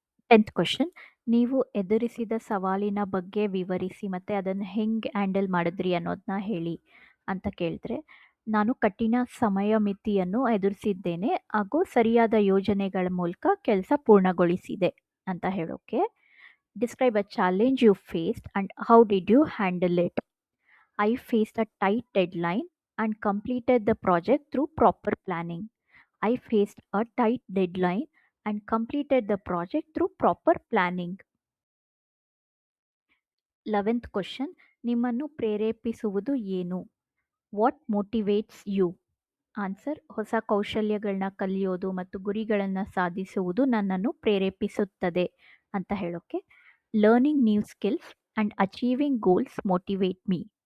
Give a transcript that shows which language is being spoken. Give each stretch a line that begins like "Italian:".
English: tenth question,
Kannada: ನೀವು ಎದುರಿಸಿದ ಸವಾಲಿನ ಬಗ್ಗೆ ವಿವರಿಸಿ ಮತ್ತು ಅದನ್ನು ಹೆಂಗೆ ಹ್ಯಾಂಡಲ್ ಮಾಡಿದ್ರಿ ಅನ್ನೋದನ್ನ ಹೇಳಿ ಅಂತ ಕೇಳಿದ್ರೆ, ನಾನು ಕಠಿಣ ಸಮಯ ಮಿತಿಯನ್ನು ಎದುರಿಸಿದ್ದೇನೆ ಹಾಗೂ ಸರಿಯಾದ ಯೋಜನೆಗಳ ಮೂಲಕ ಕೆಲಸ ಪೂರ್ಣಗೊಳಿಸಿದೆ ಅಂತ ಹೇಳೋಕೆ.
English: Describe a challenge you faced and how did you handle it? I faced a tight deadline and completed the project through proper planning. I faced a tight deadline and completed the project through proper planning.
Kannada: 11th question, ನಿಮ್ಮನ್ನು ಪ್ರೇರೇಪಿಸುವುದು ಏನು?
English: What motivates you?
Kannada: Answer, ಹೊಸ ಕೌಶಲ್ಯಗಳನ್ನ ಕಲಿಯೋದು ಮತ್ತು ಗುರಿಗಳನ್ನು ಸಾಧಿಸುವುದು ನನ್ನನ್ನು ಪ್ರೇರೇಪಿಸುತ್ತದೆ ಅಂತ ಹೇಳೋಕೆ.
English: Learning new skills and achieving goals motivate me.